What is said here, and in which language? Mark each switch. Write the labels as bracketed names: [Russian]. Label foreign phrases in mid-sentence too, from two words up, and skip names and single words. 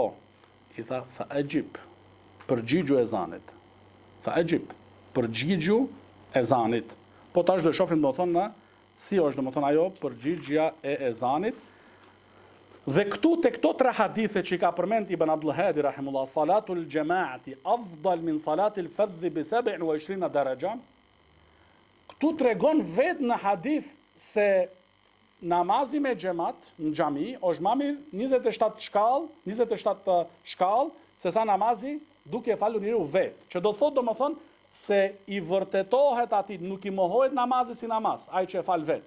[Albanian] I tha, [Arabic] فأجب, [Albanian] përgjigju ezanit. [Arabic] فأجب, [Albanian] përgjigju ezanit. Po tash do shohim domethënë si është domethënë ajo përgjigjja e ezanit. Dhe këtu te këto tre hadithe që i ka përmend Ibn Abdul Hadi rahimullah, [Arabic] صلاة الجماعة أفضل من صلاة الفذ ب 27 درجة. [Albanian] Këtu tregon vetë në hadith se namazi me xhamat në xhami është më mirë 27 shkallë se sa namazi duke falur njeriu vetë. Që do thotë domethënë se i vërtetohet atij, nuk i mohohet namazi si namaz, ai që e fal vetë.